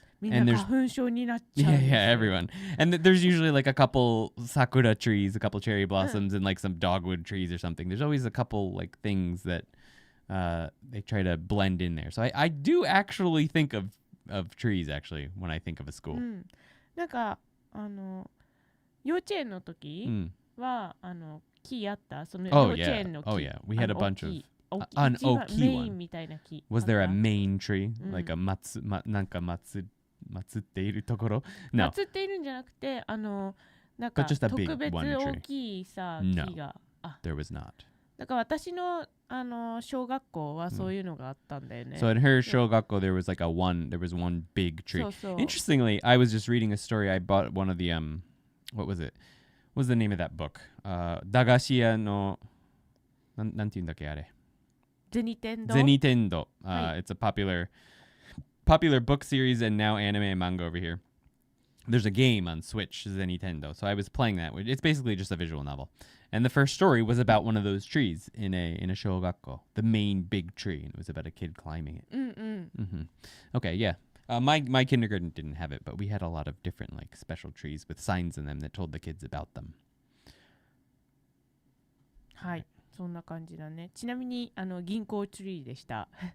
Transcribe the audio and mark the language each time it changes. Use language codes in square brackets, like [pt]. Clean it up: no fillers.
[en] And there's everyone. And there's usually like a couple sakura trees, a couple cherry blossoms, and like some dogwood trees or something. There's always a couple like things that they try to blend in there. So I do actually think of trees, actually, when I think of a school. [ja] なんか幼稚園の時は木あった。その幼稚園の木。 [en] Oh yeah, we had a bunch of an oki one. [ja] みたいな木。 [en] Was there a main tree, like a [ja] なんか祀っているところ? [en] No. [ja] 祀っているんじゃなくてなんか [en] just a big [ja] 特別 [en] one tree. [ja] 大きいさ木が。 [en] There was not. [ja] だから私の小学校はそういうのがあったんだよね。 [en] So in her shogakko, there was one big tree. [ja] そうそう。 [en] Interestingly, I was just reading a story. I bought one of the what was it? What was the name of that book? [ja] 駄菓子屋のなんていうんだっけあれ? 銭天堂. [en] Zenitendo. It's a popular book series and now anime and manga over here. There's a game on Switch, Zenitendo. So I was playing that. It's basically just a visual novel. And the first story was about one of those trees in a shogakko, the main big tree, and it was about a kid climbing it. Okay, yeah. My kindergarten didn't have it, but we had a lot of different like special trees with signs in them that told the kids about them. [ja] はい、そんな感じだね。ちなみに銀行ツリーでした。